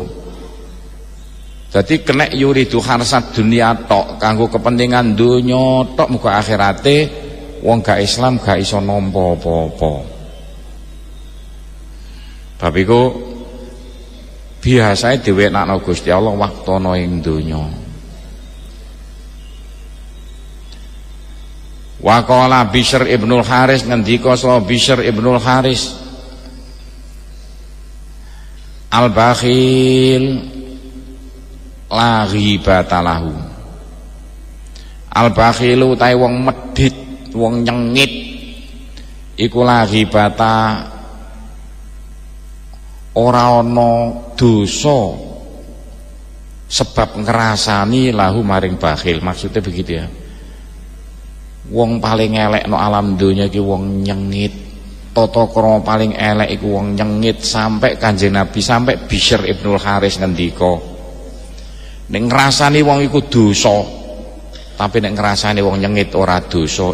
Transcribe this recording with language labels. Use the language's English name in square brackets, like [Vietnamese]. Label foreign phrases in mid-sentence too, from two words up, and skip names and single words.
[Javanese] Dadi kenek [Arabic] yuridu harsat dunia [Javanese] tok kanggo kepentingan donya tok muga akhirate wong gak Islam gak iso nampa apa-apa. Bab iku biasae diwenakno Gusti Allah waktu ana ing donya. [Arabic] Wa qala [Javanese] Bishr ibnul Haris ngendika sapa Bishr ibnul Haris [Arabic] al-bakhil la ghibata lahu. [Javanese] Al-bakhilu tae wong medhit, wong nyengit iku [Arabic] la ghibata [Javanese] ora ana dosa sebab ngrasani lahu maring bakhil. [Indonesian] Maksudnya begitu ya. [Javanese] Wong paling elek no alam donya iki wong nyengit. Tata krama paling elek iku wong nyengit sampai Kanjeng Nabi sampai Bishr ibnul Haris ngendika nek ngrasani wong iku dosa tapi nek ngrasani wong nyengit ora dosa.